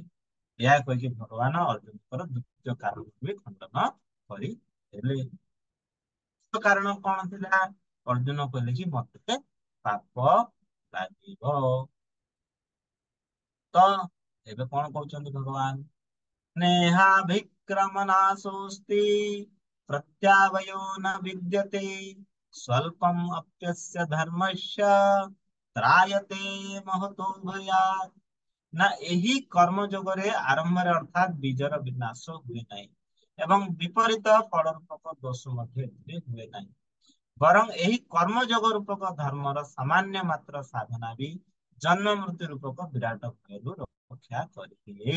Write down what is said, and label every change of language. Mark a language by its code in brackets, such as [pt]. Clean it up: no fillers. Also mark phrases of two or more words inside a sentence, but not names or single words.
[or] ଏହା କହିକି ଭଗବାନ ଅର୍ଜୁନଙ୍କର ଦ୍ୱିତୀୟ କାରଣକୁ ବି ଖଣ୍ଡନ କରିଦେଲେ। କାରଣ କଣ ଥିଲା? ଅର୍ଜୁନ କହିଲେ କି ମତେ ପାପ ଲାଗିବ। ତ ଏବେ କଣ କହୁଛନ୍ତି ଭଗବାନ? [sa] नेहाभिक्रमनाशोऽस्ति प्रत्यावयो न विद्यते स्वल्पम् अप्यस्य धर्मस्य ତ୍ରାୟତେ ମହतो ଭୟାତ୍। [or] ନା ଏହି କର୍ମ ଯୋଗରେ ଆରମ୍ଭରେ ଅର୍ଥାତ୍ ବୀଜର ବିନାଶ ହୁଏ ନାହିଁ ଏବଂ ବିପରୀତ ଫଳ ରୂପକ ଦୋଷ ମଧ୍ୟ ଏଥିରେ ହୁଏ ନାହିଁ। ବରଂ ଏହି କର୍ମ ଯୋଗ ରୂପକ ଧର୍ମର ସାମାନ୍ୟ ମାତ୍ର ସାଧନା ବି ଜନ୍ମ ମୃତ୍ୟୁ ରୂପକ ବିରାଟ ଭୟରୁ ରକ୍ଷା କରିଦିଏ।